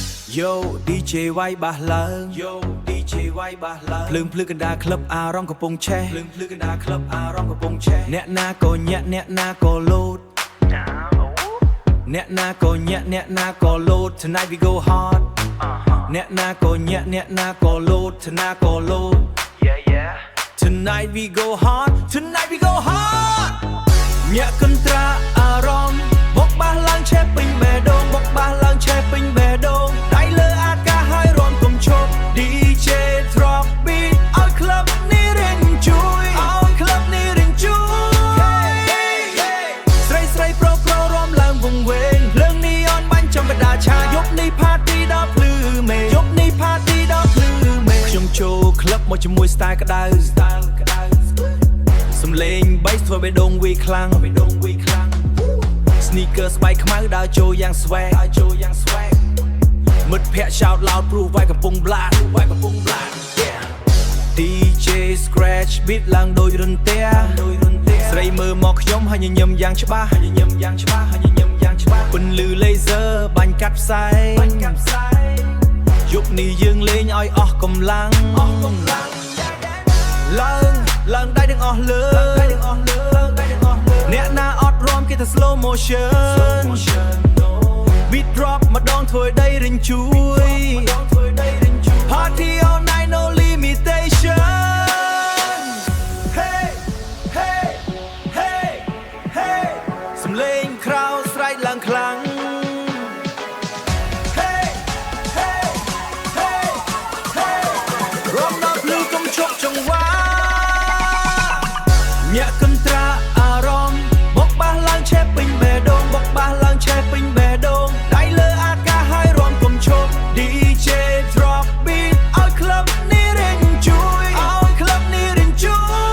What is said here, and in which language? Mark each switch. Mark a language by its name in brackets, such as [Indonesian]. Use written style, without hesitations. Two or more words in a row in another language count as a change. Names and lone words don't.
[English] Yo DJ [Khmer] វាយបាសឡើង [English] Yo DJ [Khmer] វាយបាសឡើងភ្លើងភ្លឺកណ្ដាលក្លឹបអារម្មណ៍កំពុងឆេះភ្លើងភ្លឺកណ្ដាលក្លឹបអារម្មណ៍កំពុងឆេះអ្នកណាក៏ញាក់អ្នកណាក៏លោតអ្នកណា ក៏ញាក់អ្នកណាក៏លោត [English] Tonight we go hard [Khmer] អ្នកណាក៏ញាក់អ្នកណាក៏លោត Tonight ក៏លោត [English] Yeah Tonight we go hard Tonight we go hard [Khmer] ញាក់កន្ត្រាអារម្មណ៍បុកបាសឡើងឆេះពេញបេះដូងបុកបាសឡើងឆេះពេញបេះដូងដៃលើអាកាសហើយរាំកុំឈប់ [English] DJ drop beat [Khmer] ឲ្យក្លឹបនេះរៀងជួយឲ្យក្លឹបនេះរៀងជួយស្រីស្រីប្រុសប្រុសរាំឡើងវង្វេងភ្លើងនីអនបាញ់ចំកណ្ដាលឆាយប់នេះ party ដល់ភ្លឺមេយប់នេះ party ដល់ភ្លឺមេខ្ញុំចូលក្លឹបមកជាមួយ style ក្តៅ សំឡេង bass ធ្វើបេះដូងវាខ្លាំង Sneaker ស្បែកខ្មៅដើរចូលយ៉ាង swag មិត្តភ័ក្ដិ [English] shout loud [Khmer] ព្រោះវាយកំពុង [English] blast DJ scratch beat [Khmer] ឡើងដូចរន្ទះស្រីមើលមកខ្ញុំហើយញញឹមយ៉ាងច្បាស់ពន្លឺ laser បាញ់កាត់ផ្សែងយប់នេះយើងលេងឲ្យអស់កម្លាំង ឡើងដៃទាំងអស់លើអ្នកណាអត់រាំគេថា [English] slow motion beat drop [Khmer] ម្ដងធ្វើដីរិញជួយ [English] party all night no limitation hey hey hey hey [Khmer] សំឡេង crowd ស្រែកឡើងខ្លាំង [English] hey hey hey hey [Khmer] រាំដល់ភ្លឺកុំឈប់ចង្វា ញាក់កន្ត្រាអារម្មណ៍បុកបាសឡើងឆេះពេញបេះដូងបុកបាសឡើងឆេះពេញបេះដូងដៃលើអាកាសហើយរាំកុំឈប់ [English] DJ drop beat [Khmer] ឲ្យក្លឹបនេះរៀងជួយឲ្យក្លឹបនេះរៀងជួយ